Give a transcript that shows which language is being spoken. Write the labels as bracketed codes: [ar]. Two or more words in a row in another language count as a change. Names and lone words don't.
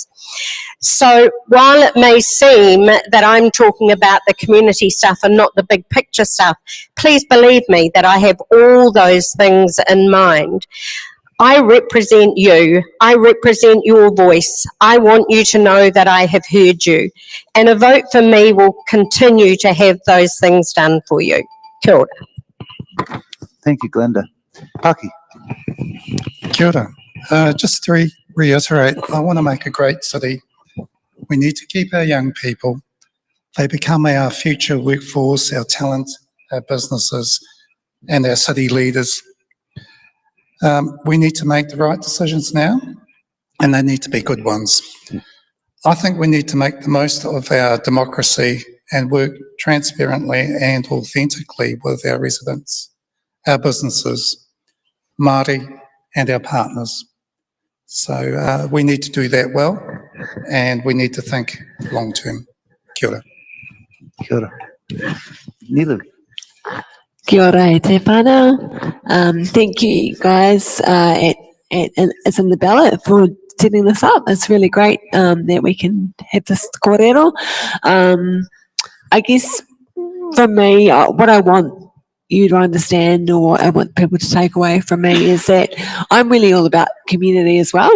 [en] So while it may seem that I'm talking about the community stuff and not the big picture stuff, please please believe me that I have all those things in mind. I represent you. I represent your voice. I want you to know that I have heard you. And a vote for me will continue to have those things done for you. [mi] Kia ora. [en] Thank you, Glenda. Paki. [mi] Kia ora. [en] Just to reiterate, I want to make a great city. We need to keep our young people. They become our future workforce, our talent, our businesses, and our city leaders. We need to make the right decisions now, and they need to be good ones. I think we need to make the most of our democracy and work transparently and authentically with our residents, our businesses, Māori, and our partners. So we need to do that well, and we need to think long term. [mi] Kia ora. Kia ora. Nilu. Kia ora e te whānau. [en] Thank you guys It's in the Ballot for setting this up. It's really great that we can have this kōrero. I guess for me, what I want you to understand, or I want people to take away from me, is that I'm really all about community as well.